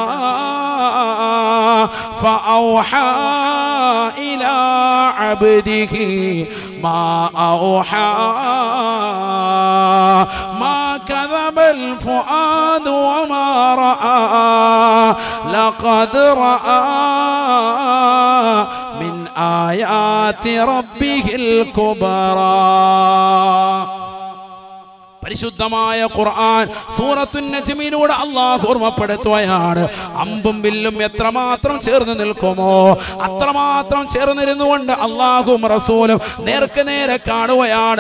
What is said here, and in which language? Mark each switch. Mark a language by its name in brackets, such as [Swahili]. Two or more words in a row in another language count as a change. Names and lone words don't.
[Arabic] فأوحى إلى عبده ما أوحى ما كذب الفؤاد وما رأى لقد رأى من آيات ربه الكبرى. [Malayalam] പരിശുദ്ധമായ ഖുർആൻ സൂറത്തുൻ നജ്മിലൂടെ അല്ലാഹു ഓർമ്മപ്പെടുത്തുകയാണ്. അമ്പും വില്ലും എത്രമാത്രം ചേർന്ന് നിൽക്കുമോ അത്രമാത്രം ചേർന്നിരുന്നുകൊണ്ട് അല്ലാഹും റസൂലും നേർക്ക് നേരെ കാണുകയാണ്.